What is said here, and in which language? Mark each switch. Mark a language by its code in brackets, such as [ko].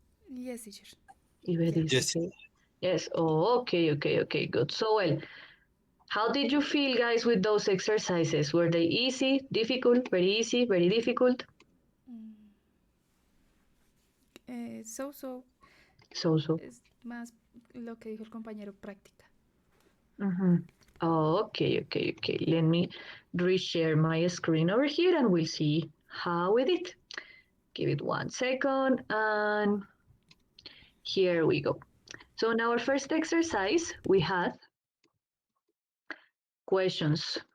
[en] Yes, teacher. Yvette is Yes. okay. Yes. Oh, okay, good. So, well, how did you feel, guys, with those exercises? Were they easy, difficult, very easy, very difficult? So So. [es] es más lo que dijo el compañero, práctica. [en] Okay. Let me reshare my screen over here and we'll see how we did. Give it 1 second and here we go. So in our first exercise, we had questions.